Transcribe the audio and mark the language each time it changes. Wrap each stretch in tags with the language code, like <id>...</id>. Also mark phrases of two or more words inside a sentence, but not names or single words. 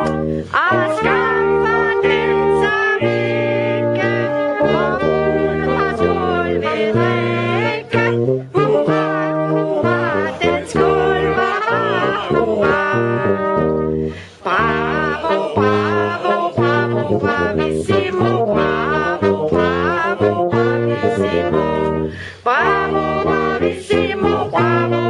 <da>Og skam for den, som ikke vor brudpar skål vil drikke. Hurra, hurra, den skål var hurra.</da> <it>Bravo, bravo, bravo, bravissimo. Bravo, bravo, bravissimo. Bravo, bravissimo, bravo.</it>